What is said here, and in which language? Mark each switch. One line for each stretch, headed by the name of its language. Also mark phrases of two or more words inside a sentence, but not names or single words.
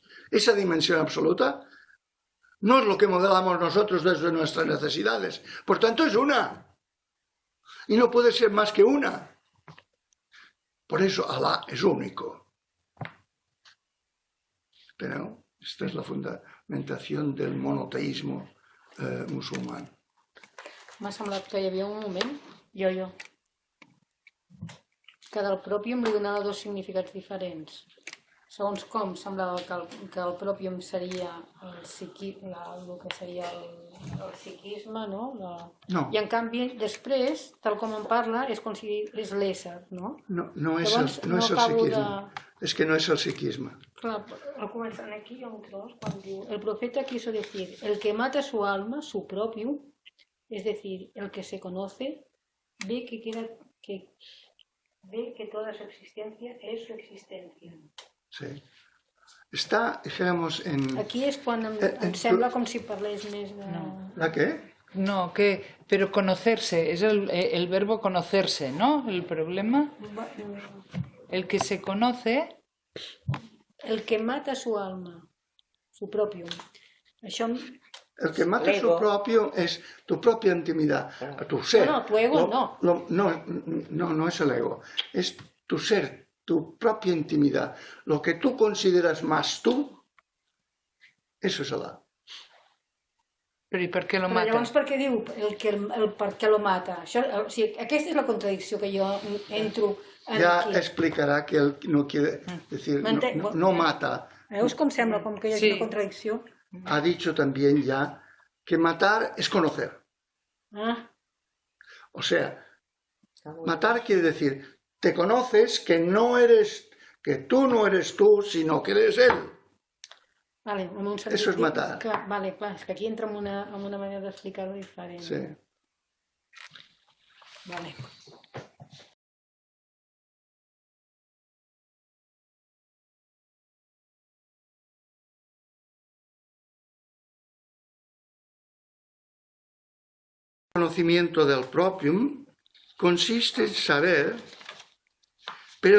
Spanish: Esa dimensión absoluta no es lo que modelamos nosotros desde nuestras necesidades, por tanto es una. Y no puede ser más que una. Por eso Alá es único. Pero esta es la fundamentación del monoteísmo musulmán.
Catalan: M'ha semblat que hi havia un moment Jo. que del pròpium li donava dos significats diferents. Segons com, semblava que el pròpium seria el que seria el psiquisme, no? No. I en canvi, després, tal com en parla, és com si és l'ésser, no?
Spanish: No es
Catalan: Llavors, el acabo
Spanish: psiquismo. Es que no es el psiquismo.
Catalan: Clar, al començant aquí hi ha un tros quan diu el profeta
Spanish: quiso decir, el que mata su alma, su propio, es decir, el que se conoce, ve que toda su existencia es su existencia. Sí. Está, dijéramos, en...
Catalan: Aquí és quan em sembla com si parlés més de...
Spanish: ¿La qué? No, pero conocerse, es el verbo conocerse, ¿no? El problema. El que se conoce. El que mata su alma, su propio.
Catalan: Això...
Spanish: El que mata su propio es tu propia intimidad, tu ser. No, tu ego no. No es el ego. Es tu ser, tu propia intimidad. Lo que tú consideras más tú, eso es Alá.
Catalan: Però i per què lo Però mata? llavors per què diu el per què lo mata? Això, o sigui, aquesta és la contradicció que jo entro
Spanish: Ya
Catalan: aquí.
Spanish: explicará que él no quiere decir, no mata.
Catalan: Veus com sembla com que hi ha una contradicció?
Spanish: Ha dicho también ya que matar es conocer. Ah, O sea, matar quiere decir, te conoces que tú no eres tú, sino que eres él.
Catalan: vale, en un sentit...
Spanish: Eso es matar.
Catalan: Clar, vale, clar, és que aquí entra en una manera d'explicar-ho diferent. Sí. Vale.
Spanish: El conocimiento del propium consiste en saber, pero